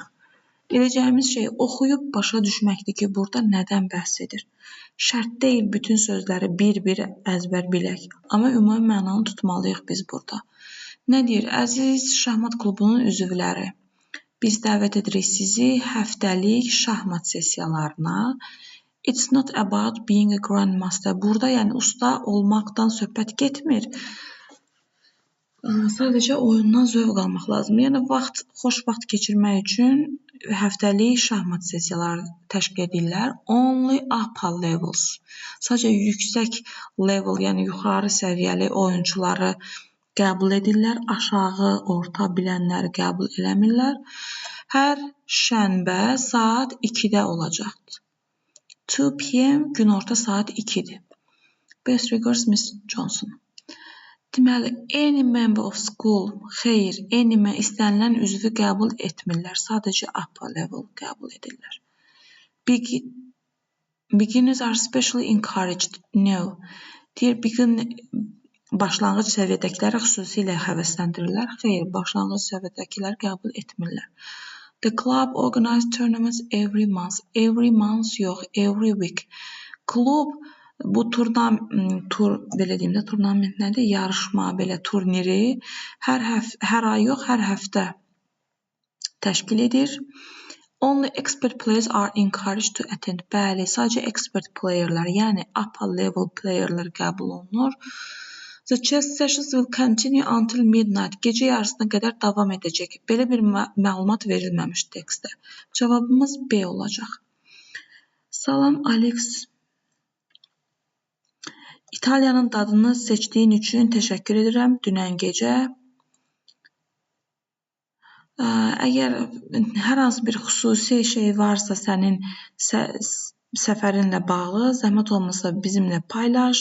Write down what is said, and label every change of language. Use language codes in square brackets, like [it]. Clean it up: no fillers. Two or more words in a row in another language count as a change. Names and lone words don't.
[az] Edəcəyimiz şey oxuyub başa düşməkdir ki, burada nədən bəhs edir. Şərt deyil bütün sözləri bir-bir əzbər bilək. Amma ümumi mənanı tutmalıyıq biz burada. Nə deyir? Əziz şahmat klubunun üzvləri, biz dəvət edirik sizi həftəlik şahmat sessiyalarına. [en] It's not about being a grandmaster. [az] Burada yəni usta olmaqdan söhbət getmir. Sadəcə oyundan zövq almaq lazımdır. Yəni xoş vaxt keçirmək üçün həftəlik şahmat sessiyaları təşkil edirlər. [en] Only upper levels. [az] Sadəcə yüksək level, yəni yuxarı səviyyəli oyunçuları qəbul edirlər. Aşağı, orta bilənləri qəbul eləmirlər. Hər şənbə saat 2-də olacaqdır. 2 p.m. günorta saat 2-dir. [en] Best regards, Miss Johnson. Deməli, any member of school, [az] xeyr, istənilən üzvü qəbul etmirlər. Sadəcə [en] upper level [az] qəbul edirlər. [en] Beginners are especially encouraged. No. [az] Deyir, başlanğıc səviyyədəkiləri xüsusilə həvəsləndirirlər. Xeyr, başlanğıc səviyyədəkilər qəbul etmirlər. [en] The club organizes tournaments every month. Every month yox, every week. [az] Klub bu belə deyim də, turnament nədir? Yarışma, belə turniri hər ay yox, hər həftə təşkil edir. [en] Only expert players are encouraged to attend. [az] Bəli, sadəcə [en] expert playerlər, [az] yəni [en] upper level playerlər [az] qəbul olunur. [en] The chess sessions will continue until midnight. [az] Gecə yarısına qədər davam edəcək. Belə bir məlumat verilməmiş tekstdə. Cavabımız B olacaq. Salam, Alex. İtaliyanın dadını seçdiyin üçün təşəkkür edirəm. Dünən gecə. Əgər hər hansı bir xüsusi şey varsa sənin səfərinlə bağlı, zəhmət olmasa bizimlə paylaş.